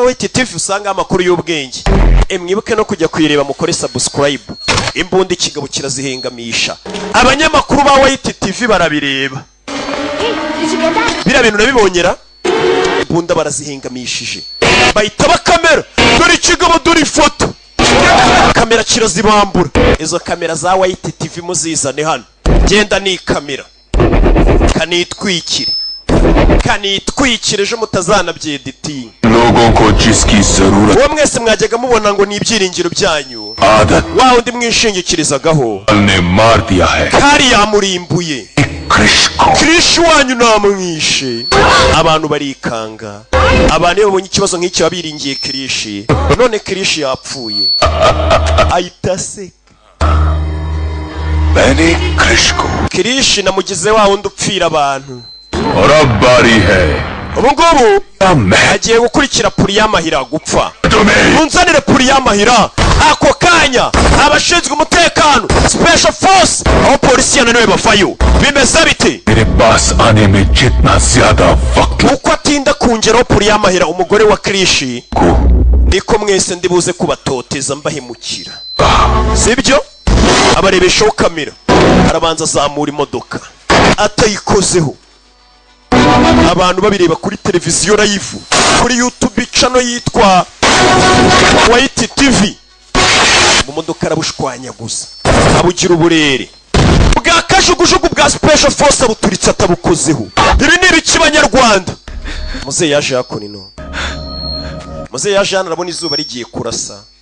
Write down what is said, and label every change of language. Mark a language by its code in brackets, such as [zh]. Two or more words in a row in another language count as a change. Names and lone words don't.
[rw] White TV usanga amakuru y'ubwenge mwibuke no kujya kuyireba mukore subscribe imbundi kigabo kirazihengamisha abanyamakuru ba White TV barabireba bira bintu nabibonyera imbunda barazihengamishije bahita bakamera dore kigabo dore ifoto kamera kirazibambura izo kamera za White TV muzizane hano genda ni kamera kanitwikire ejo mutazana byeditinga [hi] लोगों को जिसकी जरूरत [rw] uwo mwese mwajyaga mubona ngo ni ibyiringiro byanyu wa undi mwishingikirizaho [hi] ने मार दिया है [rw] kari yamurimbuye Krish wanyu namwishe abantu barikanga abantu babonye ikibazo nk'iki babiringiye Krish none Krish yapfuye ayitase [hi] मैंने [rw] Krish namugize wa wundi upfira abantu [hi] और अब बारी है [rw] ubu ngubu agiye gukurikira Puriyamahira gupfa munzanire Puriyamahira ako kanya abashinzwe umutekano [en] special force [rw] aho polisi yananiwe bafayo bimeze bite [hi] मेरे पास आने में जितना ज्यादा वक्त [rw] uko atinda kungeraho Puriyamahira umugore wa Krish niko mwese ndibuze kubatoteza mbahemukira sibyo abarebeshaho kamera arabanza azamura imodoka atayikozeho abantu babireba kuri televiziyo live kuri YouTube channel yitwa White TV mu modoka arabushwanya gusa abugira uburere bwa kajugujugu bwa [en] special force [rw] abuturitse atabukozeho ibi ni ibiki banyarwanda muze yaje yakonino muze yaje hano arabona izuba rigiye kurasa